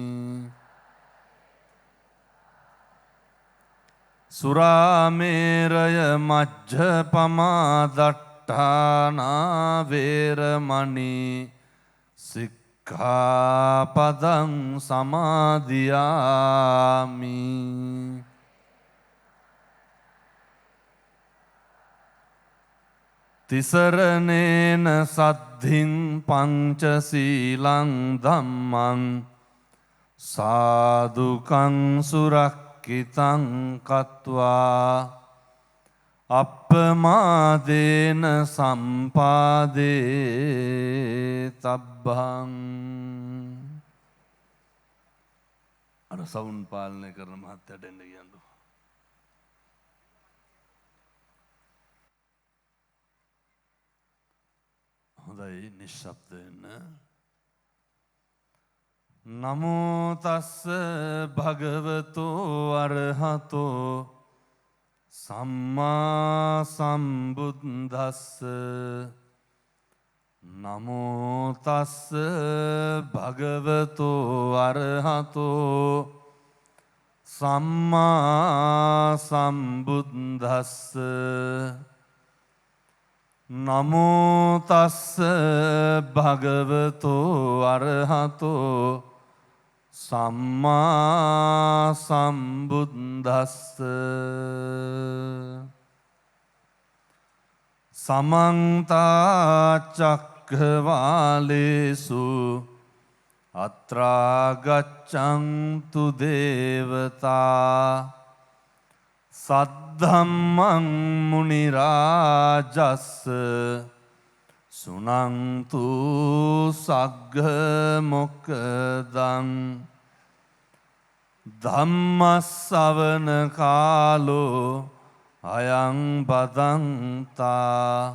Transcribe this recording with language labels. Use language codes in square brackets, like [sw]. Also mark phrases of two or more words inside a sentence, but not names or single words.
[pi] สุราเมรยมัจจปมาดัฏฐานาเวรมณีสิกขาปดังสมาธิยามิ තිසරණේන සද්ධින් පංචසීලං ධම්මං සාදුකං සුරක්ඛිතං කତ୍වා අප්පමාදේන සම්පාදේ තබ්බං [si] අර සවුන් පාලනය කරන මහත්තයාට එන්න කියන්න. හොඳයි නිශ්ශබ්ද වෙන්න. [pi] නමෝ තස්ස භගවතෝ අරහතෝ සම්මා සම්බුද්දස්ස. නමෝ තස්ස භගවතෝ අරහතෝ සම්මා සම්බුද්දස්ස. නමෝ තස්ස භගවතෝ අරහතෝ සම්මා සම්බුද්දස්ස. සමන්ත චක්ඛවාලේසු අත්‍රා ගච්ඡන්තු දේවතා සද්ධම්මං මුනි රාජස්ස සුනන්තු සග්ග මොක්ඛදං ධම්මස්සවන කාලෝ අයං බදන්තා.